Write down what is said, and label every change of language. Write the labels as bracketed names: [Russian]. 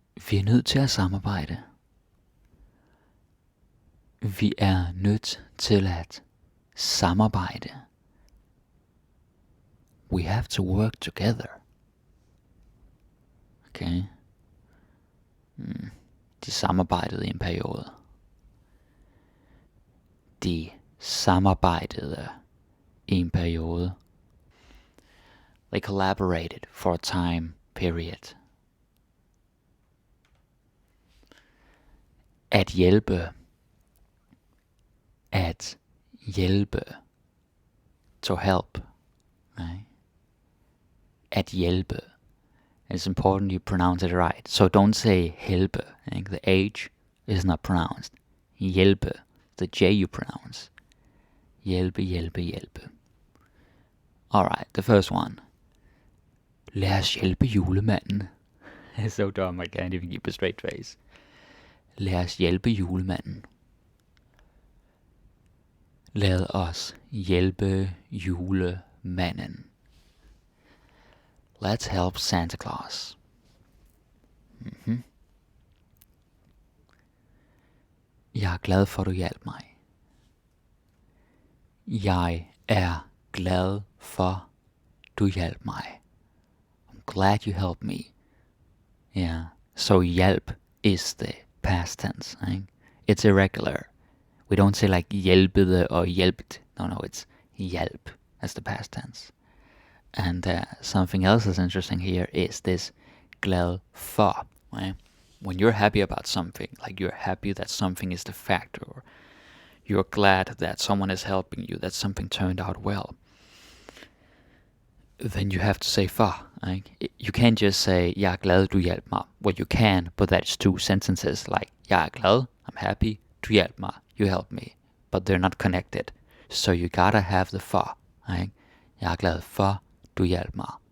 [Danish] Vi er nødt til at samarbejde. Vi er nødt til at samarbejde. [English] We have to work together. Okay. [Danish] De samarbejdede i en periode. De samarbejdede i en periode. [English] They collaborated for a time period. [Danish] At hjælpe. At hjælpe. [English] To help. Right? [Danish] At hjælpe. [English] It's important you pronounce it right. So don't say helpe. The H is not pronounced. Hjælpe. The J you pronounce. Hjælpe, hjælpe, hjælpe. Alright, the first one. [Danish] Lad os hjælpe julemanden. [English] So dumb, I can't even keep a straight face. [Danish] Lad os hjælpe julemanden. Lad os hjælpe julemanden. [English] Let's help Santa Claus. [Danish] Jeg er glad for, du hjalp mig. Jeg er glad for, du hjalp mig. [English] I'm glad you helped me. Yeah. So hjælp is the past tense. Right? It's irregular. We don't say like hjælpede or hjælpt. No, it's hjælp as the past tense. And something else that's interesting here is this glad for. Right? When you're happy about something, like you're happy that something is the fact, or you're glad that someone is helping you, that something turned out well, then you have to say for. Right? You can't just say, [Danish] jeg er glad, du hjalp mig. [English] Well, you can, but that's two sentences. Like, [Danish] jeg er glad, [English] I'm happy, [Danish] du hjalp mig, [English] you helped me. But they're not connected. So you gotta have the for. Right? [Danish] Jeg er glad for, du hjalp mig.